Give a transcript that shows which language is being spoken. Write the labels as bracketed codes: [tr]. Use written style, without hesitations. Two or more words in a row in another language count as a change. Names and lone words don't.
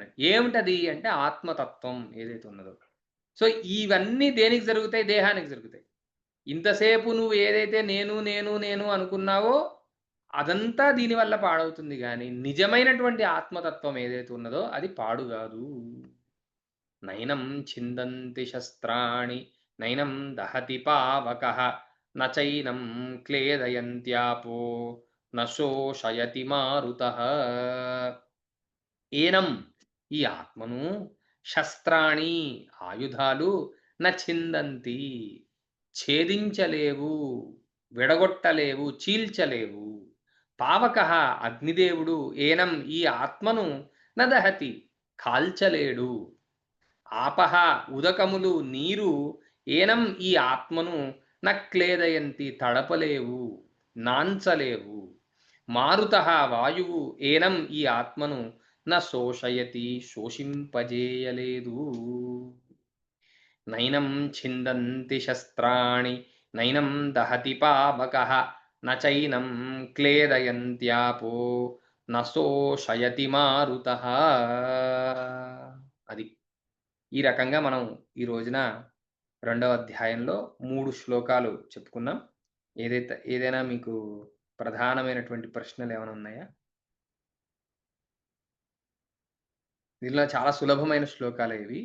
[te] ఏమిటది అంటే ఆత్మతత్వం ఏదైతే ఉన్నదో. సో ఇవన్నీ దేనికి జరుగుతాయి? దేహానికి జరుగుతాయి. ఇంతసేపు నువ్వు ఏదైతే నేను, నేను, నేను అనుకున్నావో అదంతా దీనివల్ల పాడవుతుంది గానీ, నిజమైనటువంటి ఆత్మతత్వం ఏదైతే ఉన్నదో అది పాడు గాదు. [sa] నైనం ఛిందంతి శస్త్రాణి, నైనం దహతి పావకః, నచైనం క్లేదయంత్యాపో, న శోషయతి మారుతః. [te] ఏనం ఈ ఆత్మను శస్త్రాణి ఆయుధాలు [sa] న ఛిందంతి [te] ఛేదించలేవు, విడగొట్టలేవు, చీల్చలేవు. పావకః అగ్నిదేవుడు ఏనం ఈ ఆత్మను నదహతి కాల్చలేడు. ఆపహ ఉదకములు నీరు ఏనం ఈ ఆత్మను నక్లేదయంతి తడపలేవు, నాంచలేవు. మారుతః వాయువు ఏనం ఈ ఆత్మను [sa] న శోషయతి [te] శోషింపజేయలేదు. [sa] నైనం ఛిందంతి శస్త్రాణి, నైనం దహతి పావకః, నచైనం క్లేదయంత్యాపో, న శోషయతి మారుతః. [te] అది. ఈ రకంగా మనం ఈ రోజున రెండవ అధ్యాయంలో 3 శ్లోకాలు చెప్పుకున్నాం. ఏదైనా మీకు ప్రధానమైనటువంటి ప్రశ్నలు ఏమైనా ఉన్నాయా? దీనిలో చాలా సులభమైన శ్లోకాలే ఇవి.